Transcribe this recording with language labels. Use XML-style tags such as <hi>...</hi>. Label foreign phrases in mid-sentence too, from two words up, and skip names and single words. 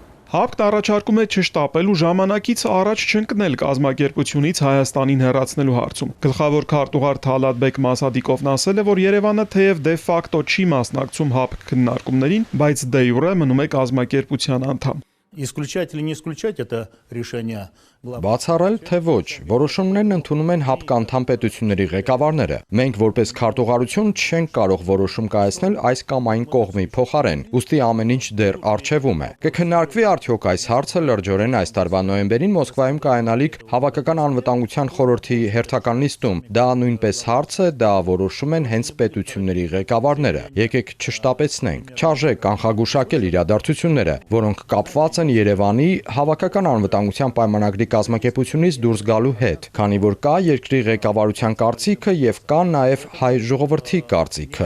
<hy>ՀԱՊԿ-ն առաջարկում է չշտապել ու ժամանակից առաջ չընկնել կազմակերպությունից Հայաստանին հեռացնելու հարցում։ Գլխավոր քարտուղար Թալատբեկ Մասադիկովն ասել է, որ Երևանը թեև</hy> <la>de facto</la> <hy>չի մասնակցում ՀԱՊԿ քննարկումներին, բայց</hy> <la>de jure</la> <hy>մնում է կազմակերպության անդամ։</hy> <ru>Исключать или не исключать это решение?</ru> <hy>Բացառել թե ոչ, որոշումներն ընդունում են ՀԱՊԿ անդամ պետությունների ղեկավարները։ Մենք որպես քարտուղարություն չենք կարող որոշում կայացնել այս կամ այն կողմի փոխարեն, ուստի ամեն ինչ դեռ առջևում է։ Կքննարկվի արդյոք այս հարցը լրջորեն այս տարվա նոյեմբերին Մոսկվայում կայանալիք Հավաքական անվտանգության խորհրդի հերթական նիստում։ Դա նույնպես հարց է, դա որոշում են հենց պետությունների ղեկավարները։ Եկեք չշտապեցնենք։ Չարժե կանխագուշակել իրադարձությունները, որոնք կապված են Երևանի Հավաքական անվտանգության պայմանագրի կազմակերպությունից դուրս գալու հետ, քանի որ կա երկրի ղեկավարության կարծիքը եւ կա նաեւ հայ ժողովրդի կարծիքը։</hy>